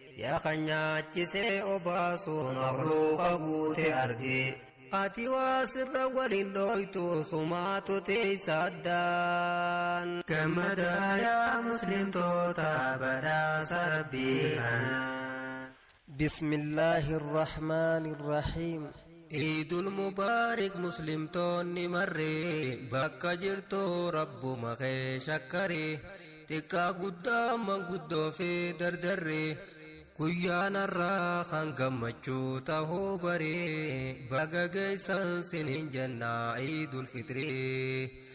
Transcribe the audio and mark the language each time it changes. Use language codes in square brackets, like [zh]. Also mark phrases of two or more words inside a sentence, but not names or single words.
[om] Yaa kan nyaachisee obaasu makhluuqa guute ardi. Ati waa sirra waliin dhooytu sumaatu teessa addaan. Gammadaa yaa muslimtoota badhaasa Rabbii kana. [ar] بسم الله الرحمن الرحيم. [om] Eidul Mubaarak muslimtoonni marree bakka jirtu Rabbuma kee shakkare. Xiqqaa guddaa manguddoo fi dardarre. Guyyaan har'aa kan gammachuu tahuu bare. Baga geessan siniin jenna Eidul Fitri.